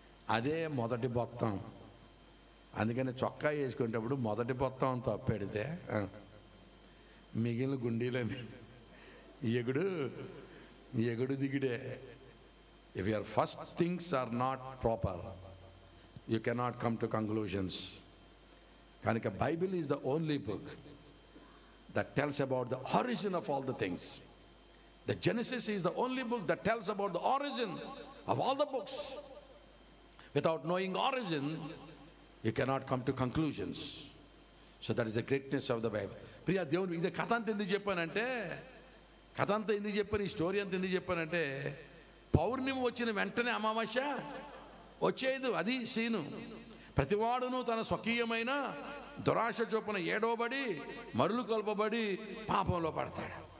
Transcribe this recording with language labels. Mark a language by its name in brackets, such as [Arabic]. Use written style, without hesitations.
[Telugu] అదే మొదటి బొత్తం. అందుకని చొక్కా వేసుకునేటప్పుడు మొదటి బొత్తం తప్పెడితే మిగిలిన గుండీలని ఎగుడు ఎగుడు దిగుడే. [English] If your first things are not proper, you cannot come to conclusions. [Telugu] కనుక [English] Bible is the only book that tells about the origin of all the things. The Genesis is the only book that tells about the origin of all the books. Without knowing origin, you cannot come to conclusions. So that is the greatness of the Bible. [Telugu] Priya దేవుని, ఇది కథ అంత ఎందుకు చెప్పానంటే, కథ అంతా ఎందుకు చెప్పాను, ఈ స్టోరీ అంతా ఎందుకు చెప్పానంటే, పౌర్ణమి వచ్చిన వెంటనే అమావాస్య వచ్చేది. అది సీను. ప్రతివాడును తన స్వకీయమైన దురాశ చొప్పున ఏడవబడి మరులు కొల్పబడి పాపంలో పడతాడు.